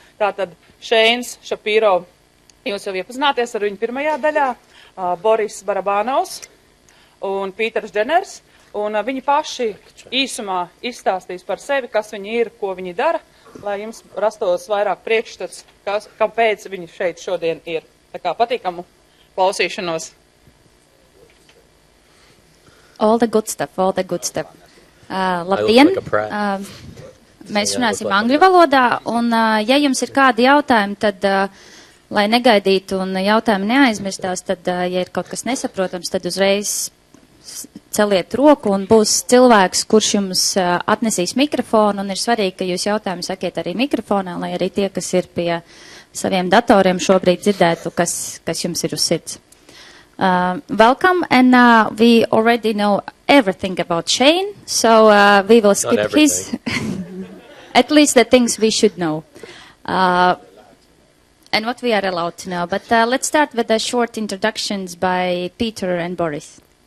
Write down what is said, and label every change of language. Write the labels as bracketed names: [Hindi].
[Latvian] Tātad Šeins Šapiro, jūs jau iepazināties ar viņu pirmajā daļā, Boris Barabanovs un Pīters Dženers, un viņi paši īsumā izstāstīs par sevi, kas viņi ir, ko viņi dara, lai jums rastos vairāk priekšstats, kāpēc viņi šeit šodien ir. Tā kā patīkamu klausīšanos. [English] All the good stuff, all the good stuff. [Latvian] Labdien! Mēs runāsim angļu valodā, un ja jums ir kādi jautājumi, tad, lai negaidītu un jautājumi neaizmirstās, tad, ja ir kaut kas nesaprotams, tad uzreiz celiet roku un būs cilvēks, kurš jums atnesīs mikrofonu, un ir svarīgi, ka jūs jautājumu sakiet arī mikrofonā, lai arī tie, kas ir pie saviem datoriem šobrīd dzirdētu, kas jums ir uz sirds. [English] Welcome, and we already know everything about Shain, so we will skip his, at least the things we should know, and what we are allowed to know. But let's start with the short introductions by Peter and Boris.